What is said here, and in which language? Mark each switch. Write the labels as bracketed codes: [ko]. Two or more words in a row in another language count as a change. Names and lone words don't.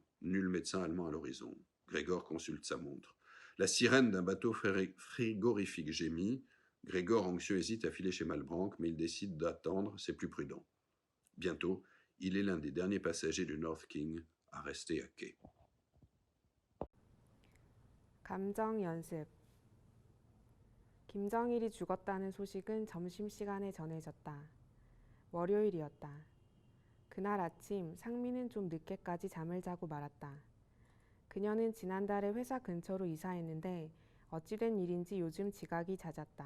[fr] Nul médecin allemand à l'horizon. Grégor consulte sa montre. La sirène d'un bateau frigorifique gémit. Grégor, anxieux, hésite à filer chez Malbranck, mais il décide d'attendre, c'est plus prudent. Bientôt, il est l'un des derniers passagers du North King à rester à quai. [ko] 감정 연습. 김정일이 죽었다는 소식은 점심시간에 전해졌다. 월요일이었다. 그날 아침 상민은 좀 늦게까지 잠을 자고 말았다. 그녀는 지난달에 회사 근처로 이사했는데 어찌된 일인지 요즘 지각이 잦았다.